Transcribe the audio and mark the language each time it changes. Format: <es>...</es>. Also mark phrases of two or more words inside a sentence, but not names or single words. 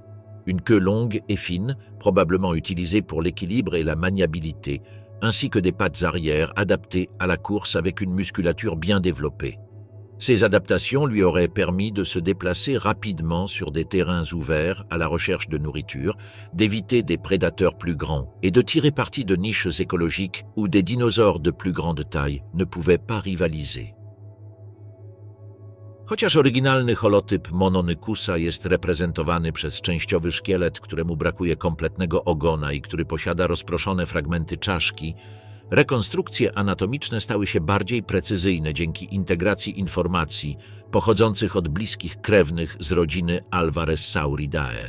<fr>Une queue longue et fine, probablement utilisée pour l'équilibre et la maniabilité, ainsi que des pattes arrière adaptées à la course avec une musculature bien développée. Ces adaptations lui auraient permis de se déplacer rapidement sur des terrains ouverts à la recherche de nourriture, d'éviter des prédateurs plus grands et de tirer parti de niches écologiques où des dinosaures de plus grande taille ne pouvaient pas rivaliser.</fr> <pl>Chociaż oryginalny holotyp Mononykusa jest reprezentowany przez częściowy szkielet, któremu brakuje kompletnego ogona i który posiada rozproszone fragmenty czaszki, rekonstrukcje anatomiczne stały się bardziej precyzyjne dzięki integracji informacji pochodzących od bliskich krewnych z rodziny Alvarezsauridae.</pl>